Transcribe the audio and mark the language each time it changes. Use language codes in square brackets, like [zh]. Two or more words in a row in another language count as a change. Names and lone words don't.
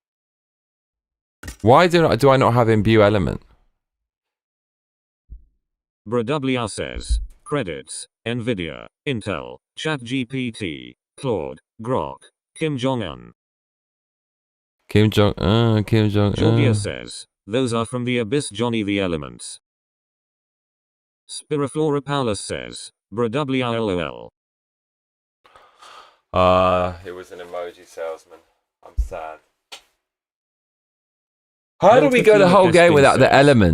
[en] Why do I not have imbue element? BrWR says, credits, Nvidia, Intel, ChatGPT, Claude, Grok, Kim Jong-un. Kim Jong-un, Kim Georgia Jong-un. says, those are from the Abyss Johnny the Elements. Spiriflora Paulus says, BrWR LOL. It was an emoji salesman. I'm sad. How do we go the whole game without the element?